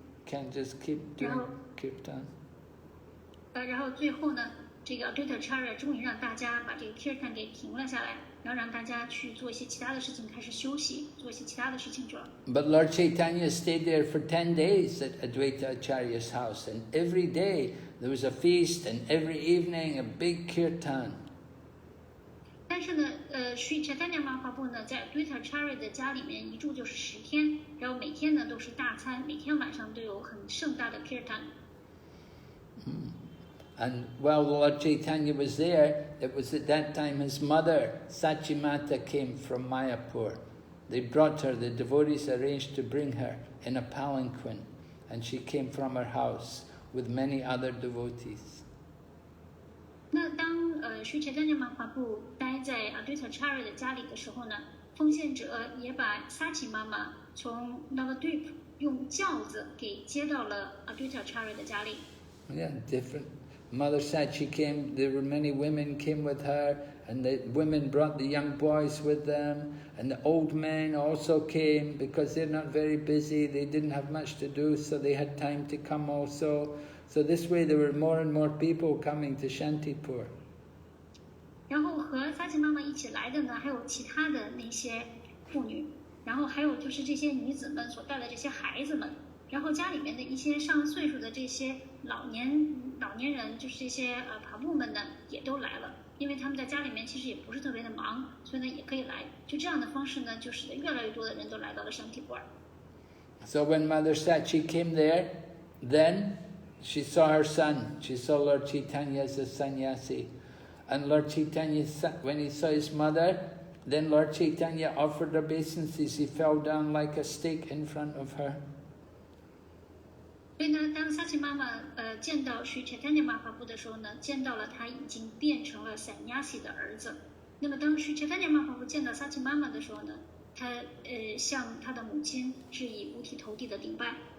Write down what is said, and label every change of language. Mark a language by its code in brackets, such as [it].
[en] Can't just keep doing kirtan. [zh] 然后最后呢，这个 Advaita 终于让大家把这个 kirtan 给停了下来，然后让大家去做一些其他的事情，开始休息，做一些其他的事情去了。 [en] But Lord Chaitanya stayed there for 10 days at Advaita Acharya's house, and every day there was a feast, and every evening a big kirtan. [zh] 但是呢，Sri Chaitanya Mahaprabhu 呢，在 Advaita 的家里面一住就是10天，然后每天呢都是大餐，每天晚上都有很盛大的 kirtan。 [en] And while Lord Chaitanya was there, it was at that time his mother, Sachimata, came from Mayapur. They brought her, the devotees arranged to bring her in a palanquin, and she came from her house with many other devotees. [zh] 那当Sri Chaitanya Mahaprabhu 待在 Advaita 的家里的时候呢，奉献者也把 Sachi 妈妈从 Navadvip 用轿子给接到了 Advaita 的家里。 [en] Yeah, different. Mother Sachi came, there were many women came with her, and the women brought the young boys with them, and the old men also came because they're not very busy, they didn't have much to do, so they had time to come also. So this way there were more and more people coming to Shantipur. [zh] 然后和萨琪妈妈一起来的呢，还有其他的那些妇女，然后还有就是这些女子们所带的这些孩子们，然后家里面的一些上了岁数的这些老年人，就是这些爬布们呢，也都来了，因为他们在家里面其实也不是特别的忙，所以呢也可以来。就这样的方式呢，就使得越来越多的人都来到了山体布尔。 [en] So when Mother Sachi came there, then she saw her son. She saw Lord Chaitanya as a sannyasi. And Lord Chaitanya, when he saw his mother, then Lord Chaitanya offered obeisances. He fell down like a stake in front of her. [zh] 所以呢，当萨琪妈妈见到Sri Chaitanya Mahaprabhu的时候呢，见到了他已经变成了sannyasi的儿子。那么当Sri Chaitanya Mahaprabhu见到萨琪妈妈的时候呢，他向他的母亲致以五体投地的顶拜。